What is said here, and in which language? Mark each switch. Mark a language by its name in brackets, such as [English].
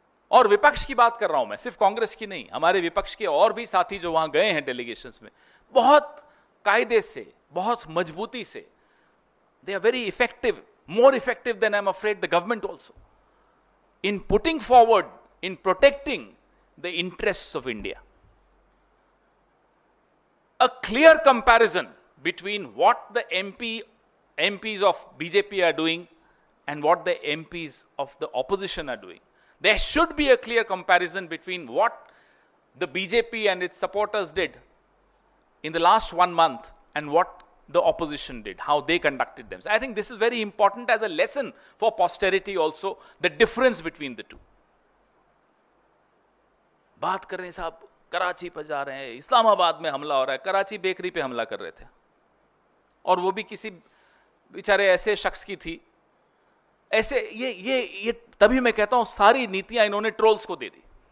[Hindi] और विपक्ष की बात कर रहा हूं मैं, सिर्फ कांग्रेस की नहीं, हमारे विपक्ष के और भी साथी जो वहां गए हैं डेलीगेशंस में, बहुत कायदे से, बहुत मजबूती से, [English] They are very effective, more effective than I am afraid the government also, in putting forward, in protecting the interests of India. A clear comparison between what the MPs of BJP are doing and what the MPs of the opposition are doing. There should be a clear comparison between what the BJP and its supporters did in the last 1 month and what the opposition did, how they conducted themselves. I think this is very important as a lesson for posterity also, the difference between the two. [Hindi] बात कर रहे हैं साहब, कराची पर जा रहे हैं, इस्लामाबाद में हमला हो रहा है, कराची बेकरी पे हमला कर रहे थे, और वो भी किसी बेचारे ऐसे शख्स की थी। ऐसे ये तभी मैं कहता हूं सारी नीतियां इन्होंने ट्रोल्स को दे दी।